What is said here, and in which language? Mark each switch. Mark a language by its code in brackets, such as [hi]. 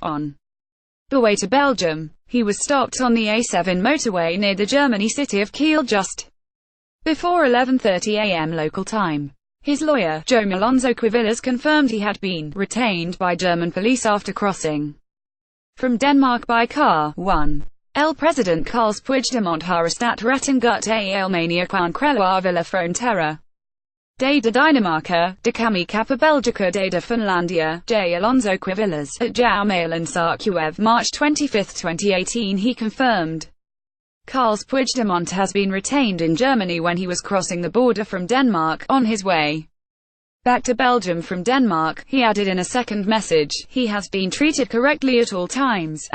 [en] On the way to Belgium, he was stopped on the A7 motorway near the German city of Kiel just before 11:30 am local time. His lawyer, Jaume Alonso-Cuevillas, confirmed he had been retained by German police after crossing from Denmark by car. 1. [ca] El President Carles Puigdemont ha estat retingut a Alemanya quan creuava la frontera de Dinamarca, de camí cap a Bèlgica de Finlàndia. [en] J. Alonso-Cuevillas, at Jaume Alonso-Cuevillas, March 25, 2018. He confirmed Carles Puigdemont has been retained in Germany when he was crossing the border from Denmark. On his way back to Belgium from Denmark, he added in a second message, he has been treated correctly at all times.